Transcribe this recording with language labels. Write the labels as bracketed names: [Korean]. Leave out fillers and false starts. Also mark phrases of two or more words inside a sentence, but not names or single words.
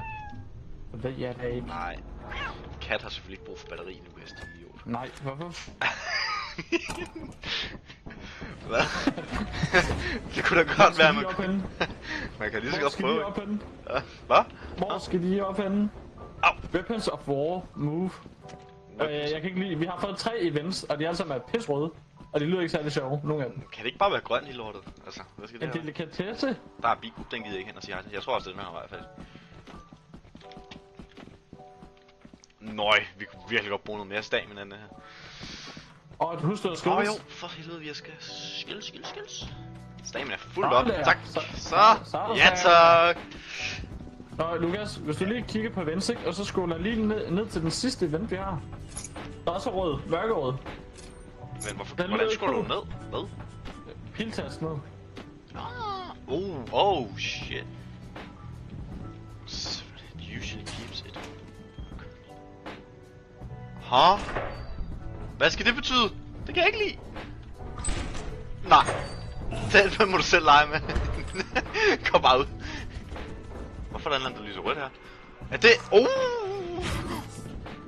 [Danish] Det ved jeg da ikke. Nej. Kat har selvfølgelig ikke brug for batteri nu, hvis det er idiot. Nej, hvorfor? Hvad? Det kunne da godt være, man kan lige så Hvor godt skal de prøve. op henne? Ja. Hvad? Hvor skal de op henne? Au. [English] Weapons of War, move. [Danish] Jeg kan ikke lide, vi har fået 3 events, og de alle sammen er pisrøde. Og de lyder ikke særlig sjove, nogle af dem. Kan det ikke bare være grøn i lortet? Altså, hvad skal det En her? delikatesse? Der er bikup, den gider jeg ikke hen og sige hej til. Jeg tror også, det er den her vej, faktisk. Nøj, vi kunne virkelig godt bruge noget mere stamina end det her. Og et husdyr skills. Jo, for helvede, vi skal skills. Stamina er fuldt Nå, op. der. Tak. Så Så. er der Ja, stamina. tak. Nå, Lukas, hvis du lige kigger på events, ikke? Og så scroller lige ned til den sidste event, vi har. Der er også rød, mørkerød. Men hvorfor, Den hvordan lyder skulle du cool. ned? Hvad? Piltast ned. [English] Oh, shit. It usually keeps it. [Danish] Huh? Hvad skal det betyde? Det kan jeg ikke lide. Nej. Den må du selv lege med. Kom bare ud. Hvorfor er der en der lyser rødt her? Er det... Hvad?